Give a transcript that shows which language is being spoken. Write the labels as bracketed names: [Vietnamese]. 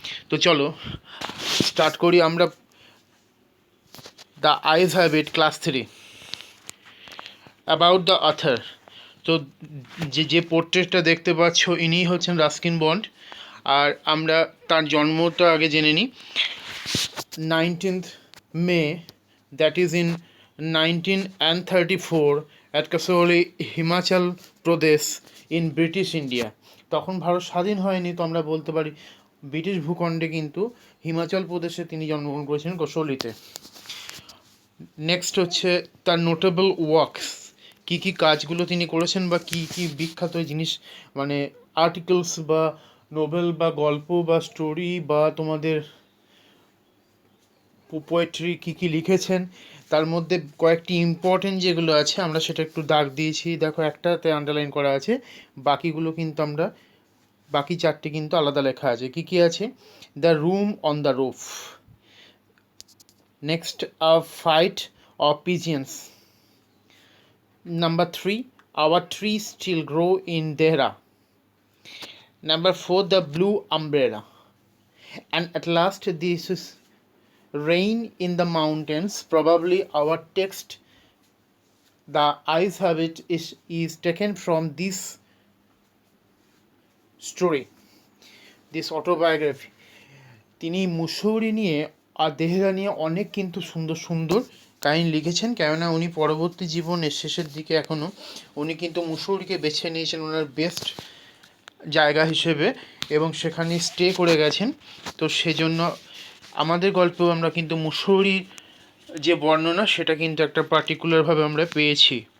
[Bangla] তো চলো স্টার্ট করি আমরা। The eyes have it, class 3, [English] About the author. [Bangla] তো যে পোর্ট্রেটটা দেখতে পাচ্ছ ইনিই হচ্ছেন রাস্কিন বন্ড। আর আমরা তার জন্মটা আগে জেনে নিই। [English] 19th May, that is in 1934, at Kasauli, Himachal Pradesh, in British India. [Bangla] তখন ভারত স্বাধীন হয়নি, তো আমরা বলতে পারি ব্রিটিশ ভূখণ্ডে, কিন্তু হিমাচল প্রদেশে তিনি জন্মগ্রহণ করেছিলেন, কসৌলিতে। নেক্সট হচ্ছে তার নোটেবল ওয়ার্কস, কী কী কাজগুলো তিনি করেছেন বা কী কী বিখ্যাত জিনিস, মানে আর্টিকেলস বা নোবেল বা গল্প বা স্টোরি বা তোমাদের পোয়েট্রি কী কী লিখেছেন। তার মধ্যে কয়েকটি ইম্পর্টেন্ট যেগুলো আছে আমরা সেটা একটু দাগ দিয়েছি, দেখো একটাতে আন্ডারলাইন করা আছে, বাকিগুলো কিন্তু আমরা বাকি চারটে কিন্তু আলাদা লেখা আছে। কী কী আছে? [English] The room on the roof, next a flight of pigeons, number 3 our tree still grow in Dehra, number 4 the blue umbrella, and at last this is rain in the mountains. Probably our text the eyes habit is taken from this story, this autobiography. [Bangla] তিনি মুসৌরি নিয়ে আর দেহরা নিয়ে অনেক কিন্তু সুন্দর সুন্দর কাহিনী লিখেছেন, কেননা উনি পরবর্তী জীবনের শেষের দিকে এখনও উনি কিন্তু মুসৌরিকে বেছে নিয়েছেন ওনার বেস্ট জায়গা হিসেবে, এবং সেখানে স্টে করে গেছেন। তো সেজন্য আমাদের গল্পেও আমরা কিন্তু মুসৌরির যে বর্ণনা সেটা কিন্তু একটা পার্টিকুলারভাবে আমরা পেয়েছি।